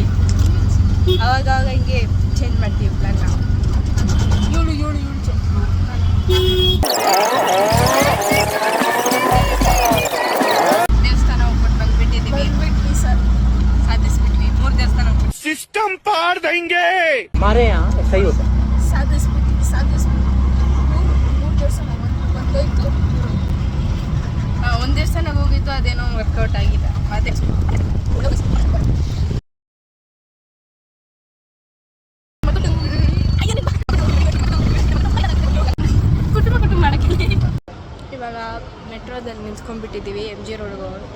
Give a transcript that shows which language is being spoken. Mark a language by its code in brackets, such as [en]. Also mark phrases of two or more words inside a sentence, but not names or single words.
[kn] ಅವಾಗ ಹಿಂಗೆ ಚೇಂಜ್ ಮಾಡ್ತೀವಿ ಪ್ಲ್ಯಾನ್ ನಾವು. ಏಳು ದೇವಸ್ಥಾನ ಹೋಗ್ಬಿಟ್ಟು ಬಂದ್ಬಿಟ್ಟಿದ್ದೀವಿ. ಸಾಧಿಸ್ಬಿಟ್ವಿ. 3 ದೇವಸ್ಥಾನ ಹೋಗ್ಬಿಟ್ಟು [hi] सिस्टम पार देंगे. हमारे यहाँ ऐसा ही होता है. [kn] ಸಾಧಿಸ್ಬಿಟ್ವಿ 3 ದೇವಸ್ಥಾನ ಬಂದೋಯ್ತು. ಒಂದು ದೇವಸ್ಥಾನಕ್ಕೆ ಹೋಗಿತ್ತು, ಅದೇನೋ ವರ್ಕೌಟ್ ಆಗಿಲ್ಲ. ಅದೇ ಇವಾಗ ಮೆಟ್ರೋದಲ್ಲಿ ನಿಂತ್ಕೊಂಡ್ಬಿಟ್ಟಿದ್ದೀವಿ MG ರೋಡ್ಗೆ ಹೋಗೋಕ್ಕೆ.